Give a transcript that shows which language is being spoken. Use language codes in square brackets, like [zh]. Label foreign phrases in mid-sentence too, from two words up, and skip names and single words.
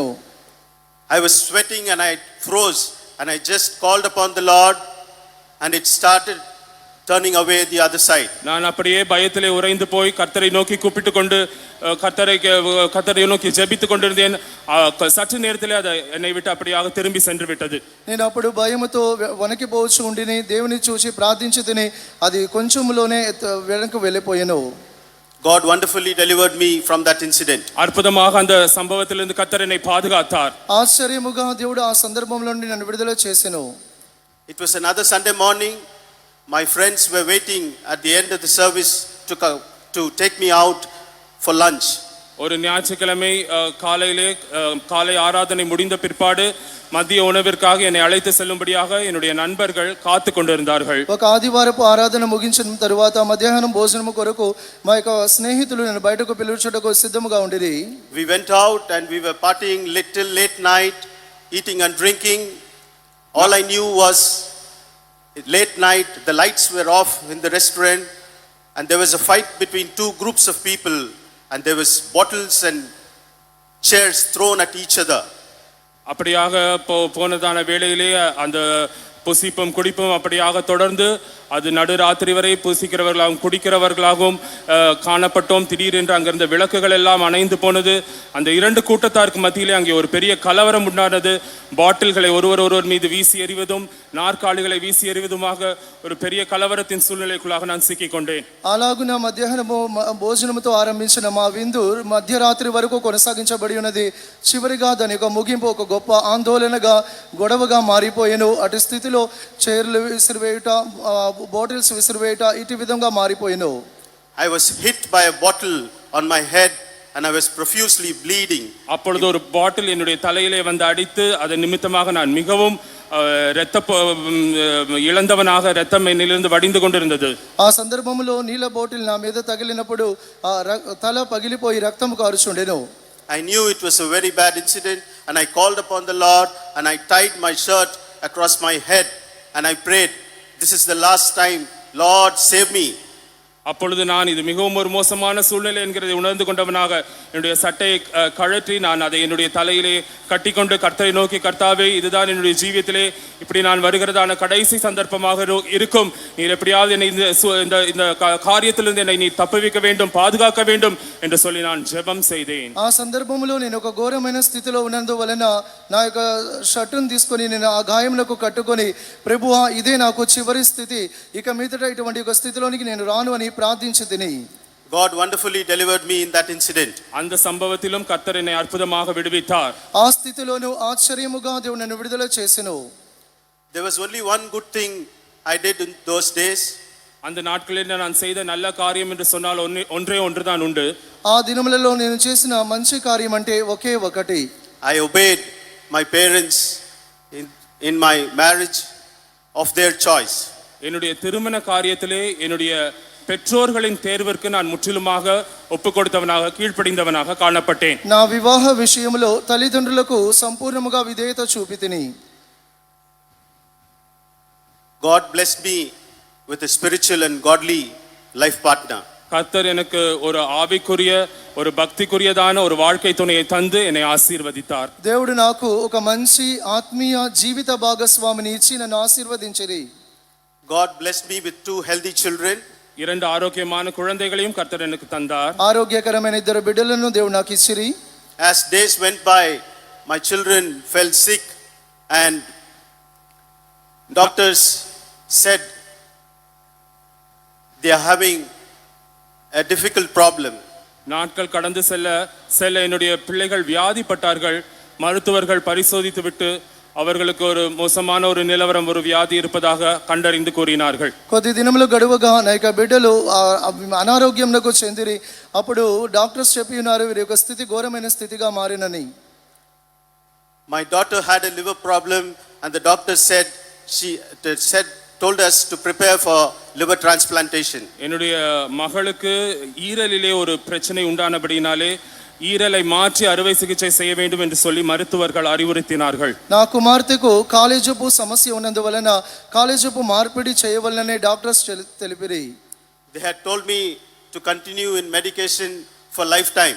[en] I was sweating and I froze and I just called upon the Lord and it started turning away the other side. [ta] நான் அப்படியே பயத்திலே உறைந்து போய் கர்த்தரை நோக்கி கூப்பிட்டு கொண்டு கர்த்தரை நோக்கி ஜெபித்துக் கொண்டிருந்தேன். சற்று நேரத்திலே அது என்னை விட்டு அப்படியாக திரும்பி சென்று விட்டது. [te] నేను అప్పుడు భయముతో వణికిపోవచ్చు ఉండిని. దేవుని చూసి ప్రార్థించితిని. అది కొంచెంలోనే వెనక్కి వెళ్ళిపోయెను. [en] God wonderfully delivered me from that incident. [ta] அற்புதமாக அந்த சம்பவத்திலிருந்து கர்த்தர் என்னை பாதுகாத்தார். [te] ఆశ్చర్యముగా దేవుడు ఆ సందర్భంలో నుండి నన్ను విడుదల చేసెను. [en] It was another Sunday morning. My friends were waiting at the end of the service to take me out for lunch. [ta] ஒரு ஞாயிற்றுக்கிழமை காலை ஆராதனை முடிந்த பிற்பாடு மதிய உணவிற்காக என்னை அழைத்து செல்லும்படியாக என்னுடைய நண்பர்கள் காத்து கொண்டிருந்தார்கள். [te] ఒక ఆదివారపు ఆరాధన ముగించిన తరువాత మధ్యాహ్నం భోజనము కొరకు మా యొక్క స్నేహితులు నన్ను బయటకు పిలుచుటకు సిద్ధముగా ఉండిరి. [en] We went out and we were partying till late night, eating and drinking. All I knew was late night, the lights were off in the restaurant and there was a fight between two groups of people and there was bottles and chairs thrown at each other. [ta] அப்படியாக போனதான வேளையிலே அந்த புசிப்பும் குடிப்பும் அப்படியாக தொடர்ந்து அது நடுராத்திரி வரை புசிக்கிறவர்களாகவும் குடிக்கிறவர்களாகவும் காணப்பட்டோம். திடீரென்று அங்கிருந்த விளக்குகள் எல்லாம் அணைந்து போனது. அந்த 2 கூட்டத்தாருக்கு மத்தியிலே அங்கே ஒரு பெரிய கலவரம் உண்டானது. பாட்டில்களை ஒருவர் மீது வீசி எறிவதும் நாற்காலிகளை வீசி எறிவதுமாக ஒரு பெரிய கலவரத்தின் சூழ்நிலைக்குள்ளாக நான் சிக்கிக் கொண்டேன். [te] అలాగున మధ్యాహ్నము భోజనముతో ఆరంభించిన మా విందు మధ్యరాత్రి వరకు కొనసాగించబడి ఉన్నది. చివరిగా దాని యొక్క ముగింపు ఒక గొప్ప ఆందోళనగా గొడవగా మారిపోయెను. అటు స్థితిలో చైర్లు విసిరివేయుట, బాటిల్స్ విసిరివేయుట ఇటు విధంగా మారిపోయెను. [en] I was hit by a bottle on my head and I was profusely bleeding. [ta] அப்பொழுது ஒரு பாட்டில் என்னுடைய தலையிலே வந்து அடித்து அதன் நிமித்தமாக நான் மிகவும் இழந்தவனாக இரத்தம் என்னிலிருந்து வடிந்து கொண்டிருந்தது. [te] ఆ సందర్భంలో నీల బాటిల్ నా మీద తగిలినప్పుడు ఆ తల పగిలిపోయి రక్తం కారుచుండెను. [en] I knew it was a very bad incident and I called upon the Lord and I tied my shirt across my head and I prayed, this is the last time, Lord save me. [ta] அப்பொழுது நான் இது மிகவும் ஒரு மோசமான சூழ்நிலை என்கிறதை உணர்ந்து கொண்டவனாக என்னுடைய சட்டையை கழற்றி நான் அதை என்னுடைய தலையிலே கட்டிக்கொண்டு கர்த்தரை நோக்கி, கர்த்தாவே இதுதான் என்னுடைய ஜீவியத்திலே இப்படி நான் வருகிறதான கடைசி சந்தர்ப்பமாக இருக்கும். நீர் எப்படியாவது என்னை இந்த காரியத்திலிருந்து என்னை நீ தப்புவிக்க வேண்டும், பாதுகாக்க வேண்டும் என்று சொல்லி நான் ஜெபம் செய்தேன். [te] ఆ సందర్భంలో నేను ఒక ఘోరమైన స్థితిలో ఉన్నందువలన నా యొక్క షర్టును తీసుకొని నేను ఆ గాయములకు కట్టుకొని, ప్రభువా ఇదే నాకు చివరి స్థితి, ఇక మీదట ఇటువంటి ఒక స్థితిలోనికి నేను రాను అని ప్రార్థించితిని. [en] God wonderfully delivered me in that incident. [ta] அந்த சம்பவத்திலும் கர்த்தர் என்னை அற்புதமாக விடுவித்தார். [te] ఆ స్థితిలోను ఆశ్చర్యముగా దేవుడు నన్ను విడుదల చేసెను. [en] There was only one good thing I did in those days. [ta] அந்த நாட்களில் நான் செய்த நல்ல காரியம் என்று சொன்னால் ஒன்றே ஒன்றுதான் உண்டு. [te] ఆ దినములలో నేను చేసిన మంచి కార్యం అంటే ఒకే ఒకటి. [en] I obeyed my parents in my marriage of their choice. [ta] என்னுடைய திருமண காரியத்திலே என்னுடைய பெற்றோர்களின் தேர்விற்கு நான் முற்றிலுமாக ஒப்பு கொடுத்தவனாக கீழ்ப்படிந்தவனாக காணப்பட்டேன். [te] నా వివాహ విషయంలో తల్లిదండ్రులకు సంపూర్ణముగా విధేయత చూపితిని. [en] God blessed me with a spiritual and godly life partner. [ta] கர்த்தர் எனக்கு ஒரு ஆவிக்குரிய ஒரு பக்திக்குரியதான ஒரு வாழ்க்கை துணையை தந்து என்னை ஆசீர்வதித்தார். [te] దేవుడు నాకు ఒక మంచి ఆత్మీయ జీవిత భాగస్వామిని ఇచ్చి నన్ను ఆశీర్వదించిరి. [en] God blessed me with 2 healthy children. [ta] 2 ஆரோக்கியமான குழந்தைகளையும் கர்த்தர் எனக்கு தந்தார். [te] ఆరోగ్యకరమైన 2 బిడ్డలను దేవుడు నాకు ఇచ్చిరి. [en] As days went by, my children fell sick and doctors said they are having a difficult problem. [ta] நாட்கள் கடந்து செல்ல செல்ல என்னுடைய பிள்ளைகள் வியாதிப்பட்டார்கள். மருத்துவர்கள் பரிசோதித்து விட்டு அவர்களுக்கு ஒரு மோசமான ஒரு நிலவரம், ஒரு வியாதி இருப்பதாக கண்டறிந்து கூறினார்கள். [te] కొద్ది దినములు గడువగా నా యొక్క బిడ్డలు అనారోగ్యంకు చెందిరి. అప్పుడు డాక్టర్స్ చెప్పి ఉన్నారు వీరి యొక్క స్థితి ఘోరమైన స్థితిగా మారినని. [en] My daughter had a liver problem and the doctor told us to prepare for liver transplantation. [ta] என்னுடைய மகளுக்கு ஈரலிலே ஒரு பிரச்சனை உண்டானபடினாலே ஈரலை மாற்றி அறுவை சிகிச்சை செய்ய வேண்டும் என்று சொல்லி மருத்துவர்கள் அறிவுறுத்தினார்கள். [te] నా కుమార్తెకు కాలేజపు సమస్య ఉన్నందువలన కాలేజపు మార్పిడి చేయవలనని డాక్టర్స్ తెలిపిరి. [en] They had told me to continue in medication for lifetime.